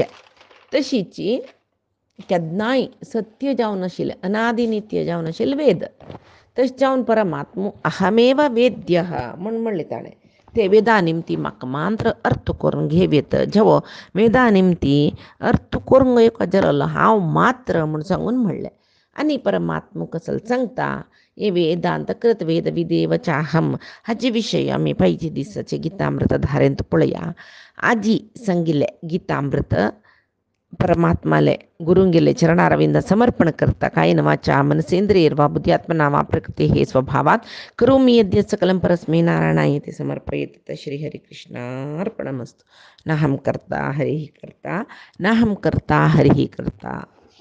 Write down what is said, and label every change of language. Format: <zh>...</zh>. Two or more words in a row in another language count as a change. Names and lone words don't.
<kok>तशीची केन्नाय सत्य जावन आशिल्लें अनादि नित्य जावन आशिल्लें वेद तशें जावन परमात्मो</kok> <sa>अहमेव वेद्यः</sa> <kok>म्हूण म्हणलें ताणें. ते वेदा निमती म्हाका मात्र अर्थ करून घेवेत जेवो वेदा निमती अर्थ करूंक येवका जालो हांव मात्र म्हूण सांगून म्हणलें. आनी परमात्मो कसलो सांगता हे</kok> <sa>वेदांत कृत वेद विदेव चाहम</sa> <kok>हाचे विशय आमी पयलीं दिसाचे गितामृत धारेंत पळया. आजी सांगिल्लें गितामृत परमात्माले गुरुंगेले चरणारविंद समर्पण करता</kok> <sa>कायेन वाचा मनसेंद्रियर्वा बुद्ध्यात्मना वा प्रकृतेः स्वभावात् करोमि यद्यत् सकलं परस्मै नारायणायेति समर्पयेत्. श्रीहरिकृष्णार्पणमस्तु. नाहं कर्ता हरिः कर्ता नाहं कर्ता हरिः कर्ता.</sa>